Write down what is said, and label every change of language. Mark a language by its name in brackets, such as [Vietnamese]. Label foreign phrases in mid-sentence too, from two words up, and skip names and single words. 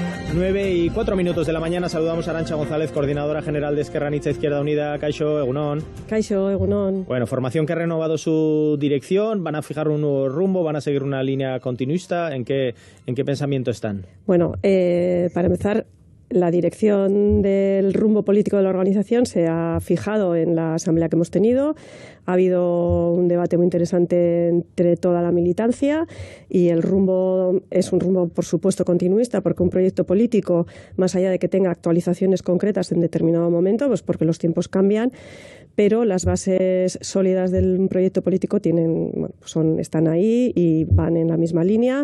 [Spanish] 9:04 de la mañana. Saludamos a Arantxa González, coordinadora general de Ezker Anitza Izquierda Unida. [Basque] Kaixo, egunon. Kaixo, egunon. [Spanish] Bueno, formación que ha renovado su dirección, van a fijar un nuevo rumbo, van a seguir una línea continuista. ¿En qué pensamiento están? Bueno, para empezar, la dirección del rumbo político de la organización se ha fijado en la asamblea que hemos tenido. Ha habido un debate muy interesante entre toda la militancia y el rumbo es un rumbo, por supuesto, continuista, porque un proyecto político, más allá de que tenga actualizaciones concretas en determinado momento, pues porque los tiempos cambian, pero las bases sólidas del proyecto político están ahí y van en la misma línea.